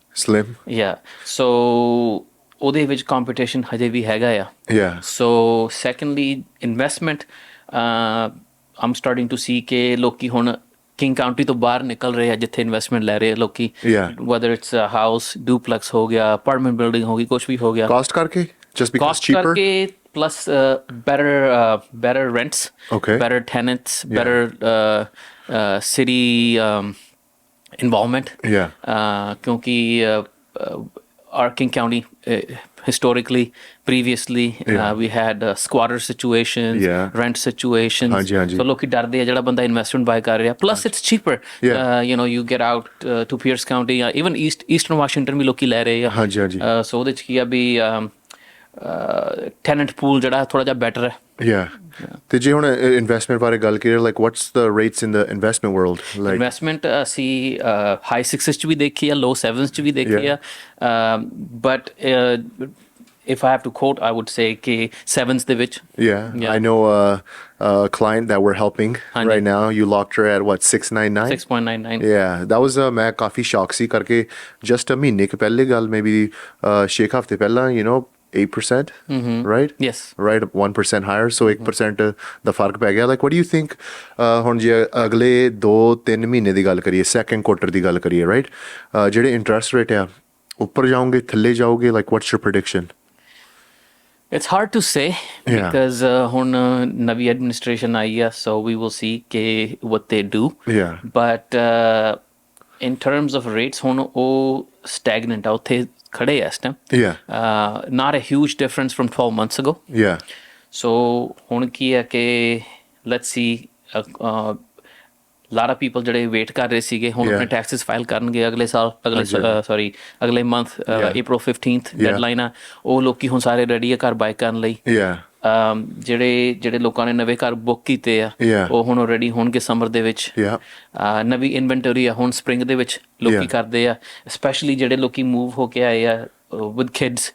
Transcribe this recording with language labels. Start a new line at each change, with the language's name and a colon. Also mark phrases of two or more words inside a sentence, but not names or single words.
Punjabi: ਸੋ ਉਹਦੇ ਵਿੱਚ ਕੰਪੀਟੀਸ਼ਨ ਹਜੇ ਵੀ ਹੈਗਾ ਆ. ਸੋ
English: secondly investment, I'm starting to see
Punjabi: ਕਿ ਲੋਕੀ ਹੁਣ ਕਿੰਗ ਕਾਊਂਟੀ ਤੋਂ ਬਾਹਰ ਨਿਕਲ ਰਹੇ ਆ, ਜਿੱਥੇ ਇਨਵੈਸਟਮੈਂਟ ਲੈ ਰਹੇ ਆ ਲੋਕੀ.
English: whether it's house,
Punjabi: ਡੂਪਲੈਕਸ ਹੋ ਗਿਆ,
English: apartment building
Punjabi: ਹੋ ਗਈ, ਕੁਛ ਵੀ ਹੋ ਗਿਆ. ਕਾਸਟ ਕਰਕੇ,
English: just because cheaper? ਕਰਕੇ plus better rents, better tenants, better city involvement. Kyunki our King County historically, previously, we had squatter situations, rent situations.
Punjabi: So ਲੋਕੀ ਡਰਦੇ ਆ ਜਿਹੜਾ ਬੰਦਾ
English: investment buy
Punjabi: ਕਰ ਰਿਹਾ.
English: Plus it's cheaper. You get out to Pierce County, even Eastern Washington
Punjabi: ਵੀ ਲੋਕੀ ਲੈ ਰਹੇ ਆ. So ਉਹਦੇ ਚ ਕੀ ਆ ਵੀ
English: tenant pool
Punjabi: ਜਿਹੜਾ ਥੋੜਾ ਜਿਹਾ better ਹੈ. ਤੇ ਜੇ ਹੁਣ ਇਨਵੈਸਟਮੈਂਟ ਬਾਰੇ ਗੱਲ ਕਰੀਏ,
English: like what's the rates in the investment world? ਲਾਈਕ
Punjabi: ਇਨਵੈਸਟਮੈਂਟ ਅਸੀਂ ਹਾਈ 6s ਚ ਵੀ ਦੇਖੀ ਆ, ਲੋ 7s ਚ ਵੀ ਦੇਖੀ ਆ, ਬਟ
English: if I have to quote, I would say
Punjabi: ਕਿ 7s ਦੇ ਵਿੱਚ.
English: I know a client that we're helping right now. You locked her at what, 6.99? 6.99. That was
Punjabi: ਮੈਂ ਕਾਫੀ ਸ਼ੌਕ ਸੀ ਕਰਕੇ
English: just a
Punjabi: ਮਹੀਨੇ ਕੁ ਪਹਿਲੇ ਗੱਲ, maybe 6 ਹਫ਼ਤੇ ਪਹਿਲਾਂ, 8%,
English: right? Yes. Right, 1% higher, so 1%
Punjabi: ਦਾ ਫਰਕ ਪੈ ਗਿਆ.
English: Like, what do you think
Punjabi: ਹੁਣ ਜੇ ਅਗਲੇ 2-3 ਮਹੀਨੇ ਦੀ ਗੱਲ ਕਰੀਏ,
English: second quarter
Punjabi: ਦੀ ਗੱਲ ਕਰੀਏ, right? ਜਿਹੜੇ ਇੰਟਰਸਟ ਰੇਟ ਆ, ਉੱਪਰ ਜਾਓਗੇ, ਥੱਲੇ ਜਾਓਗੇ,
English: like what's your prediction? It's hard to say because
Punjabi: ਹੁਣ ਨਵੀਂ
English: administration
Punjabi: ਆਈ ਆ,
English: so we will see what they do. But in terms of rates,
Punjabi: ਹੁਣ ਉਹ stagnant ਆ, ਉੱਥੇ ਖੜੇ ਆ ਇਸ ਟਾਈਮ.
English: Not a huge difference from 12 months ago.
Punjabi: So ਹੁਣ ਕੀ ਹੈ ਕਿ
English: let's see, lot of people
Punjabi: ਜਿਹੜੇ ਵੇਟ ਕਰ ਰਹੇ ਸੀਗੇ ਹੁਣ ਆਪਣੇ ਟੈਕਸਸ ਫਾਈਲ ਕਰਨਗੇ ਅਗਲੇ ਸਾਲ, ਅਗਲੇ ਮੰਥ, April 15th ਡੈਡਲਾਈਨ ਆ. ਉਹ ਲੋਕੀ ਹੁਣ ਸਾਰੇ ਰੈਡੀ ਆ ਘਰ ਬਾਏ ਕਰਨ ਲਈ. ਜਿਹੜੇ ਲੋਕਾਂ ਨੇ ਨਵੇਂ ਘਰ ਬੁੱਕ ਕੀਤੇ ਆ ਉਹ ਹੁਣ ਰੈਡੀ ਹੋਣਗੇ ਸਮਰ ਦੇ ਵਿੱਚ. ਨਵੀਂ ਇਨਵੈਂਟਰੀ ਆ ਹੁਣ ਸਪਰਿੰਗ ਦੇ ਵਿੱਚ ਲੋਕੀ ਕਰਦੇ ਆ, ਸਪੈਸ਼ਲੀ ਜਿਹੜੇ ਲੋਕੀ ਮੂਵ ਹੋ ਕੇ ਆਏ ਆ
English: with kids.